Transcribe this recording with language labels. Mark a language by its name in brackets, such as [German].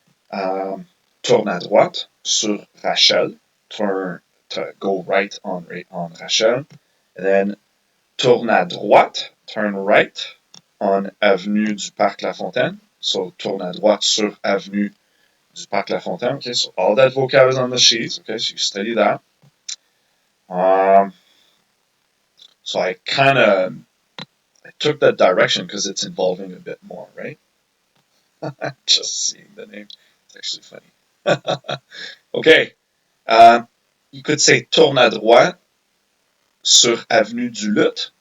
[French] Tourne à droite sur Rachel. [English] Go right on Rachel. And then [French] tourne à droite, [English] turn right on Avenue du Parc La Fontaine. [French] So tourne à droite sur Avenue du Parc La Fontaine. [English] Okay, so all that vocab is on the sheets. Okay, so you study that. So I took that direction because it's involving a bit more, right? Just seeing the name, it's actually funny. Okay, you could say [French] tourne à droite sur Avenue du Luth.